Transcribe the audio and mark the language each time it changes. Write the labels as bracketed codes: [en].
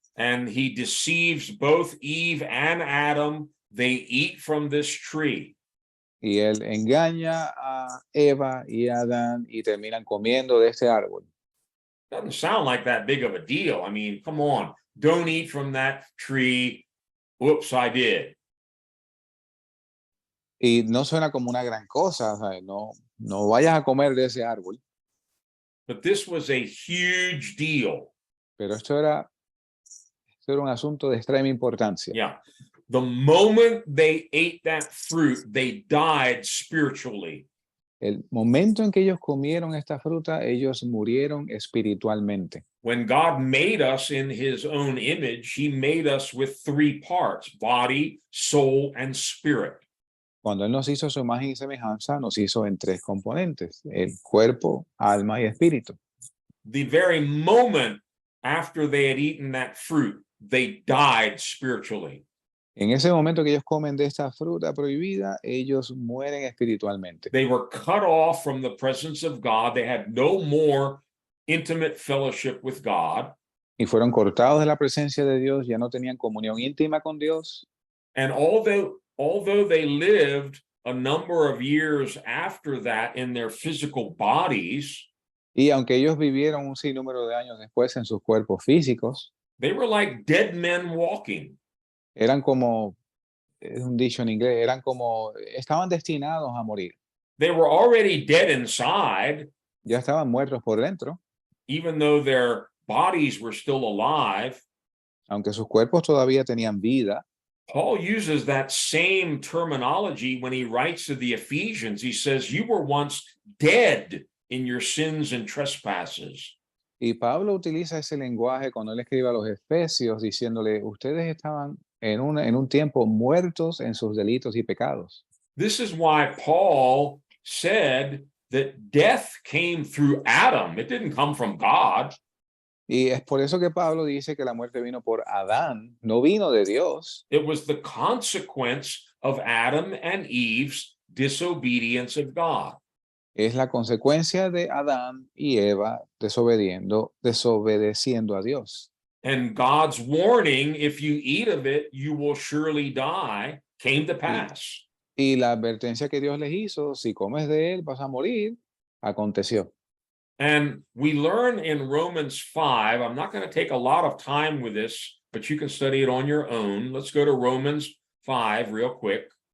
[en] and he deceives both Eve and Adam. They eat from this tree. [es] Y él engaña a Eva y a Adán y terminan comiendo de este árbol. [en] Doesn't sound like that big of a deal. I mean, come on, don't eat from that tree. Whoops, I did. [es] Y no suena como una gran cosa, ¿sabes? No, no vayas a comer de ese árbol, [en] But this was a huge deal. [es] pero esto era un asunto de extrema importancia. [en] Yeah. The moment they ate that fruit, they died spiritually. [es] El momento en que ellos comieron esta fruta, ellos murieron espiritualmente. [en] When God made us in his own image, he made us with three parts: body, soul, and spirit. [es] Cuando Él nos hizo su imagen y semejanza, nos hizo en tres componentes: el cuerpo, alma y espíritu. [en] The very moment after they had eaten that fruit, they died spiritually. [es] En ese momento que ellos comen de esta fruta prohibida, ellos mueren espiritualmente. [en] They were cut off from the presence of God. They had no more intimate fellowship with God. [es] Y fueron cortados de la presencia de Dios, ya no tenían comunión íntima con Dios. [en] And although they lived a number of years after that in their physical bodies, [es] Y aunque ellos vivieron un sinnúmero de años después en sus cuerpos físicos, [en] they were like dead men walking. [es] eran como, es un dicho en inglés, estaban destinados a morir. [en] They were already dead inside, [es] Ya estaban muertos por dentro, [en] even though their bodies were still alive. [es] aunque sus cuerpos todavía tenían vida. [en] Paul uses that same terminology when he writes to the Ephesians. He says, you were once dead in your sins and trespasses. [es] Y Pablo utiliza ese lenguaje cuando él escribe a los Efesios, diciéndole, ustedes estaban en un tiempo muertos en sus delitos y pecados. [en] This is why Paul said that death came through Adam. It didn't come from God. [es] Y es por eso que Pablo dice que la muerte vino por Adán, no vino de Dios. [en] It was the consequence of Adam and Eve's disobedience of God. [es] Es la consecuencia de Adán y Eva desobedeciendo a Dios. [en] And God's warning, if you eat of it, you will surely die, came to pass. [es] Y la advertencia que Dios les hizo, si comes de él vas a morir, aconteció. [en] And we learn in Romans 5, I'm not going to take a lot of time with this, but you can study it on your own. Let's go to Romans 5 real quick.